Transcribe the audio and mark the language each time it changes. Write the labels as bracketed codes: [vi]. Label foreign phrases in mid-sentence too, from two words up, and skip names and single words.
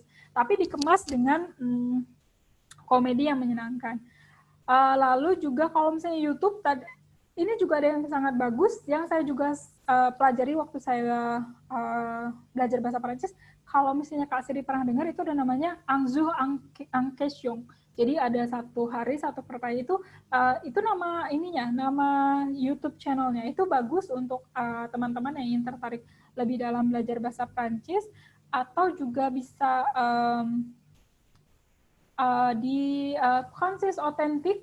[id] Tapi dikemas dengan komedi yang menyenangkan. Lalu juga kalau misalnya YouTube, ini juga ada yang sangat bagus, yang saya juga pelajari waktu saya belajar bahasa Prancis. Kalau misalnya Kak Siri pernah dengar, itu ada namanya Un jour en question. Jadi ada satu hari, satu pertanyaan itu nama YouTube channelnya. Itu bagus untuk teman-teman yang ingin tertarik lebih dalam belajar bahasa Prancis, atau juga bisa di Francis Authentic.